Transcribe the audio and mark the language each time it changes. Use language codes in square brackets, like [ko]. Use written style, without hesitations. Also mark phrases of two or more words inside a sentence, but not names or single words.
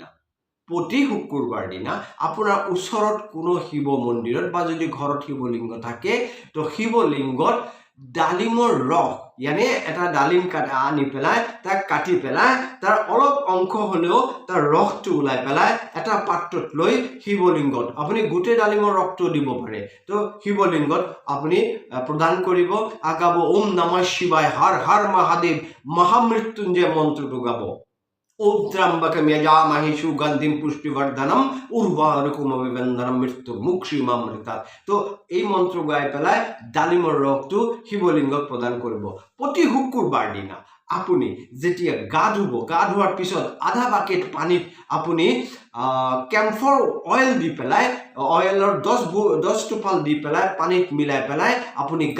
[as] দিনা আপোনাৰ ওচৰত কোনো শিৱ মন্দিৰত বা যদি ঘৰত শিৱলিংগ থাকে তো শিৱলিংগত ডালিমৰ ৰস यानी এটা ডালিম আনি পেলাই তাক কাটি পেলাই তাৰ অলপ অংশ হলেও তাৰ ৰসটো উলাই পেলাই এটা পাত্ৰত লৈ শিৱলিংগত আপুনি গুটে ডালিমৰ ৰসটো দিব পাৰে তো শিৱলিংগত আপুনি প্ৰদান কৰিব আগাব [sa] ওম নমঃ শিৱায় হৰ হৰ মহাদেৱ [as] মহামৃত্যুঞ্জয় মন্ত্ৰটো গাব ओम [sa] त्र्यंबकम यजामहे सुगंधिम पुष्टिवर्धनम उर्वारुकमिबंधनम मृत्यु मुक्षीमामृता [as] तो এই মন্ত্র গাই পেলাই ডালিমৰ ৰসটো শিৱলিংগত প্ৰদান কৰিব প্ৰতি শুক্ৰবাৰ দিনা আপুনি যেতিয়া গা ধোৱাৰ পিছত আধা বাকেট পানীত আপুনি [en] camphor oil [as] দি পেলাই অয়েলৰ 10 টোপাল দি পেলাই পানীত মিলাই পেলাই আপুনি গা